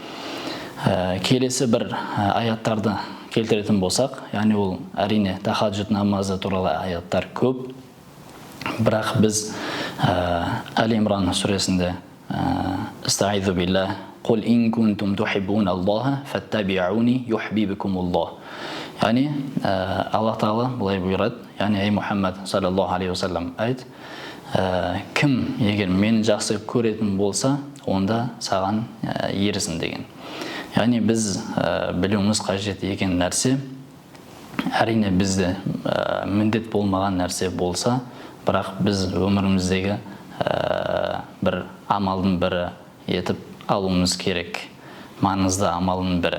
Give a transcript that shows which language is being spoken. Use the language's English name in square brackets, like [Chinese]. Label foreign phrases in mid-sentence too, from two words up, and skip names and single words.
[Kazakh] Келесі бір аяттарды келтіретін болсақ, яғни ол әрине тахаджуд намазы туралы аяттар көп, бірақ біз Әл-Имран сүресінде [Arabic] أستعيذ بالله قل إن كنتم تحبون الله فاتبعوني يحببكم الله. [Kazakh] Яғни Аллах Тағала бұлай бұйырады, яғни ей Мұхаммад [Arabic] صلى الله عليه وسلم [Kazakh] айт, кім егер мені жақсы көретін болса, онда саған ерісін деген. Яғни біз білуіміз қажет екен нәрсе, әрине бізде міндет болмаған нәрсе болса, бірақ біз өміріміздегі бір амалдың бірі етіп алуымыз керек, маңызды амалдың бірі.